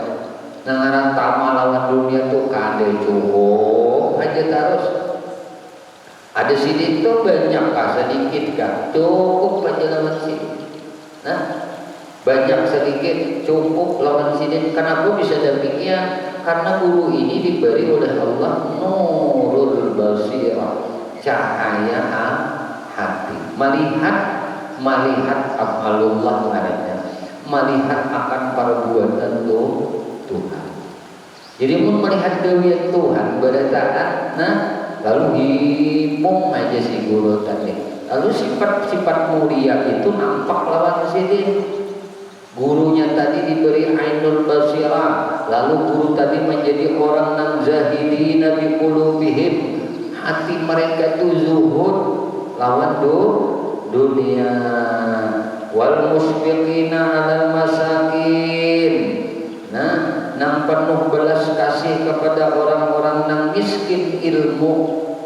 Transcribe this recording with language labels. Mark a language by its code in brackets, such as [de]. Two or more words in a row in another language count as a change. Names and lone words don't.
[bjn] Ngaran tamak lawan dunia tuh kada cukup aja terus. Ada sini tuh banyak kah sedikit kah? Cukup aja lawan sini. Nah, banyak sedikit cukup lawan sini. [id] Kenapa bisa demikian? Karena guru ini diberi oleh Allah [ar] نور البصيرة, [id] cahaya hati, melihat afalullah adanya, melihat akan perbuatan Tuhan. Jadi mau melihat dewian Tuhan berdasarkan lalu hipung aja si guru tadi. [bjn] Lalu sifat-sifat mulia itu nampak lawan sini. [id] Gurunya tadi diberi [ar] عين البصيرة, [id] lalu guru tadi menjadi orang yang [ar] زاهدين بقلوبهم, [bjn] hati mereka itu zuhud lawan dunia, [ar] والمشفقين على المساكين. [bjn] Nang penuh belas kasih kepada orang-orang yang miskin ilmu.